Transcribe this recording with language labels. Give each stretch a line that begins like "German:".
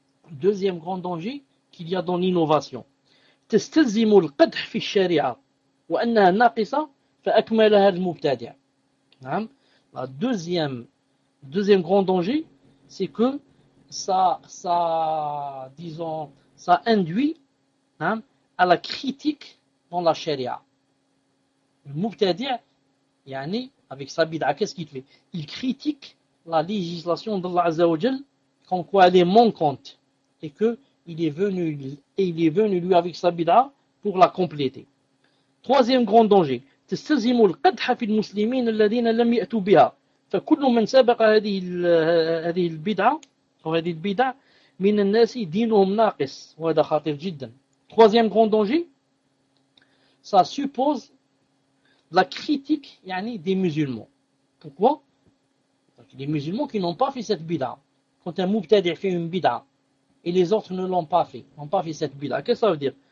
French: Deuxième grand danger qu'il y a dans l'innovation.
Arabic: تستلزم القدح في الشريعة وأنها ناقصة فأكملها المبتدع.
French: La deuxième grand danger, c'est que ça, disons, ça induit à la critique dans la charia. Le mubtadi', yani, avec sa bid'a, qu'est-ce qu'il fait? Il critique la législation d'Allah Azzawajal, comme quoi elle est manquante, et que il est venu lui avec sa bid'a pour la compléter. Troisième grand danger,
Arabic: تستلزم القدح في المسلمين الذين لم يأتوا بها فكل من سبق هذه البدعة أو هذه البدعة من الناس دينهم ناقص وهذا خطير جدا.
French: Troisième grand danger, ça suppose la critique, yani, des musulmans. Pourquoi? Les musulmans qui n'ont pas fait cette bid'a. Quand un mubtadi' fait une bid'a et les autres ne l'ont pas fait, n'ont pas fait cette bid'a, qu'est-ce que ça veut dire?